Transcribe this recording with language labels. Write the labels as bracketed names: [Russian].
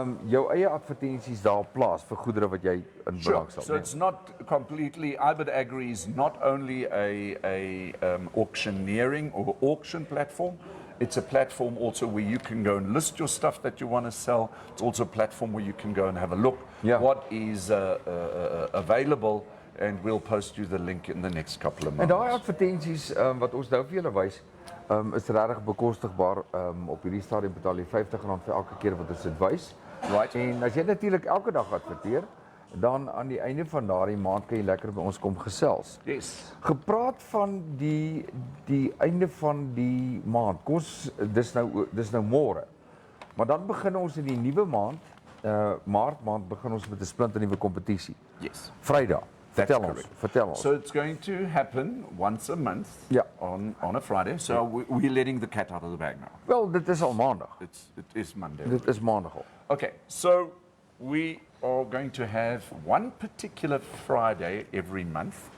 [Afrikaans] jou eie advertensies daar plaas vir goedere wat jy in belang sal [English] So it's not completely, Ibid Agri is not only a auctioneering or auction platform, it's a platform also where you can go and list your stuff that you want to sell. It's also a platform where you can go and have a look what is available, and we'll post you the link in the next couple of [Afrikaans] En [English] months. [Afrikaans] daai advertensies wat ons nou vir julle wys, is regtig bekostigbaar. Op hierdie stadium betaal jy R50 vir elke keer wat ons dit wys. [English] Right. [Afrikaans] En as jy natuurlik elke dag adverteer, dan aan die einde van daardie maand kan jy lekker by ons kom gesels. [English] Yes. [Afrikaans] Gepraat van die einde van die maand. Dis nou môre. Maar dan begin ons in die nuwe maand, Maart maand begin ons met 'n splinternuwe kompetisie. [English] Yes. [Afrikaans] Vrydag. [English] That's correct. [Afrikaans] Vertel ons. [English] So it's going to happen once a month on a Friday. So we're letting the cat out of the bag now. [Afrikaans] Wel, dit is al maandag. [English] It is Monday. [Afrikaans] Dit is maandag al. [English] Okay, so we are going to have one particular Friday every month.